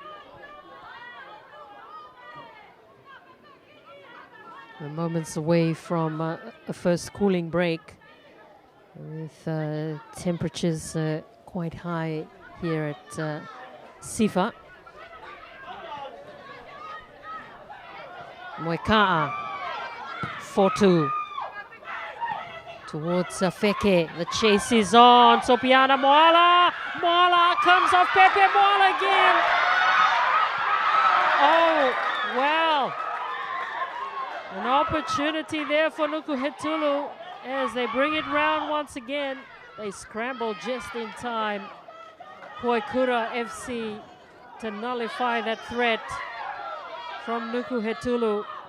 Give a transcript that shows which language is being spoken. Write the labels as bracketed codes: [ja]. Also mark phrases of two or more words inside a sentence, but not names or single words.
[en] We're moments away from a first cooling break, with temperatures quite high here at Sifa. Moika'a. Fortu. Towards Feke. The chase is on. Sopiana Moala. Moala comes off Pepe Moala again. Oh, wow. An opportunity there for Nukuhetulu as they bring it round once again. They scramble just in time. Puaikura FC to nullify that threat from Nukuhetulu.